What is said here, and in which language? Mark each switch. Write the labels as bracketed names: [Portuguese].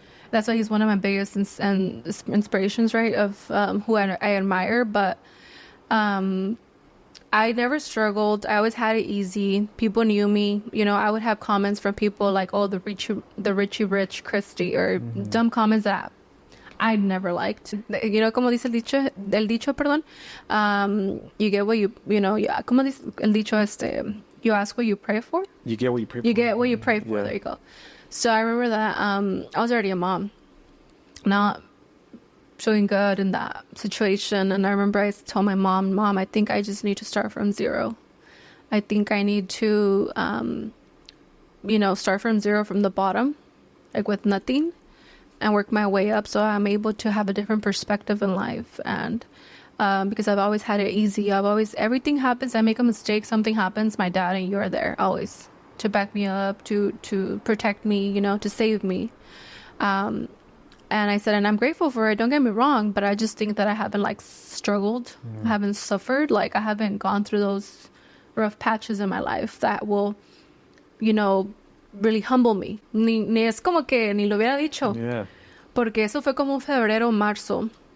[English] That's why he's one of my biggest inspirations, right, of who I admire. But I never struggled. I always had it easy. People knew me. I would have comments from people like, "Oh, the Richie Rich Christy," or dumb comments that I never liked. [Spanish] Como dice el dicho, perdón. [English] You get what [Spanish] como dice el dicho, [English] you ask what you pray for. You get what you pray for. You get what you pray for. Yeah. There you go. So I remember that I was already a mom, not showing good in that situation. And I remember I told my mom, I think I just need to start from zero. I think I need to, start from zero, from the bottom, like with nothing, and work my way up so I'm able to have a different perspective in life. And because I've always had it easy. Everything happens. I make a mistake. Something happens. My dad and you are there always to back me up, to protect me, to save me. And I said, and I'm grateful for it. Don't get me wrong, but I just think that I haven't struggled. I haven't suffered. I haven't gone through those rough patches in my life that will, really humble me. [Spanish] Ni es como que ni lo hubiera dicho. [English] Yeah. [Spanish] Porque eso fue como un febrero, marzo.